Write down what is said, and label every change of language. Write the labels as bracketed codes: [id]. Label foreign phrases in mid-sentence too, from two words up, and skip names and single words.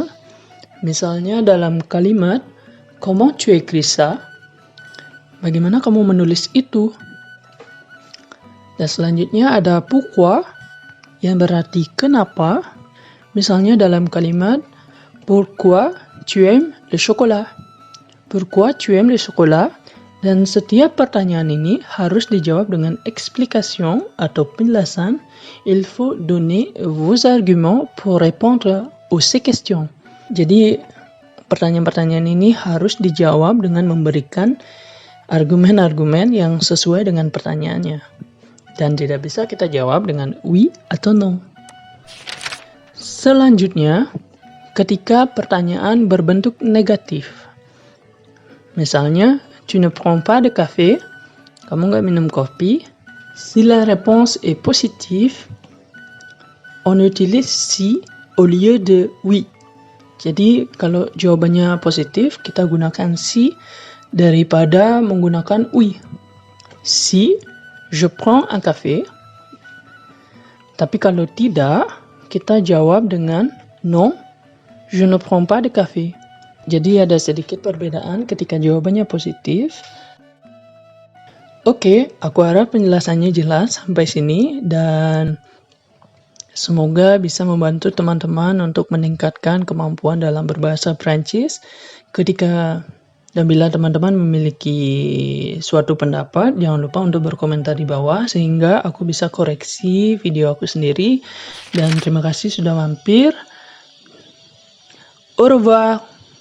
[id] Misalnya dalam kalimat [fr] comment tu écris ça? [id] Bagaimana kamu menulis itu? Dan selanjutnya ada pourquoi yang berarti kenapa. Misalnya dalam kalimat [fr] pourquoi tu aimes le chocolat? Pourquoi tu aimes le chocolat? [id] Dan setiap pertanyaan ini harus dijawab dengan explikasi atau penjelasan. [fr] Il faut donner vos arguments pour répondre aux ces questions. [id] Jadi pertanyaan-pertanyaan ini harus dijawab dengan memberikan argumen-argumen yang sesuai dengan pertanyaannya. Dan tidak bisa kita jawab dengan oui atau non. Selanjutnya, ketika pertanyaan berbentuk negatif. Misalnya, [fr] tu ne prends pas de café, [id] kamu nggak minum kopi. [fr] Si la réponse est positive, on utilise si au lieu de oui. [id] Jadi kalau jawabannya positif, kita gunakan si daripada menggunakan oui. [fr] Si je prends un café. [id] Tapi kalau tidak, kita jawab dengan [fr] non, je ne prends pas de café. [id] Jadi ada sedikit perbedaan ketika jawabannya positif. Oke, aku harap penjelasannya jelas sampai sini dan semoga bisa membantu teman-teman untuk meningkatkan kemampuan dalam berbahasa Prancis. Dan bila teman-teman memiliki suatu pendapat, jangan lupa untuk berkomentar di bawah sehingga aku bisa koreksi video aku sendiri. Dan terima kasih sudah mampir. [fr] Au revoir.